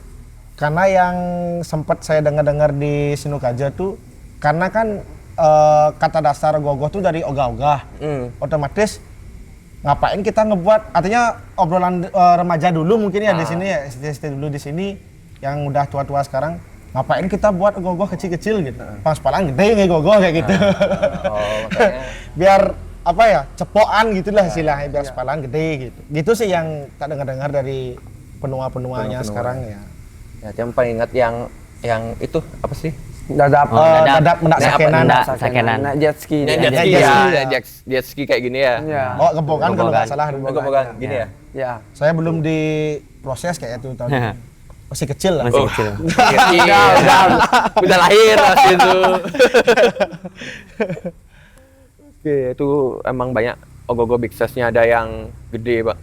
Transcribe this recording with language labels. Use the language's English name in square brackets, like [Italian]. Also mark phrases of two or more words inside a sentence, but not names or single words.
[Indonesian] Karena yang sempat saya dengar-dengar di Sinukaja tuh, karena kan kata dasar gogoh tuh dari ogah-ogah, otomatis ngapain kita ngebuat, artinya obrolan remaja dulu mungkin ya di sini ya, SD dulu di sini, yang udah tua-tua sekarang, ngapain kita buat gogoh kecil-kecil gitu, pas-palan gede nge gogoh kayak gitu, Makanya. biar apa ya, cepokan gitulah istilahnya, biar sepalan gede gitu. Gitu sih yang tak dengar-dengar dari penua-penuanya sekarang ya. Ya, yang paling ingat yang itu apa sih? Dadap. Dadap mendak Nah, apa, sakenan. mendak sakenan. Nah, [English] jet ski. [Indonesian] Yang dia. [English] jet ski [Indonesian] jet ya, ski, ya. [English] jet ski [Indonesian] kayak gini ya. Iya. Oh, gebokan kalau nggak Gebokan. salah. Bukan gini ya. Ya. Saya belum diproses kayak itu tahun ini. Masih kecil lah. Masih kecil. Iya, udah lahir waktu itu. Oke, itu emang banyak Ogogo [English] Big Size- [Indonesian] nya, ada yang gede, Pak.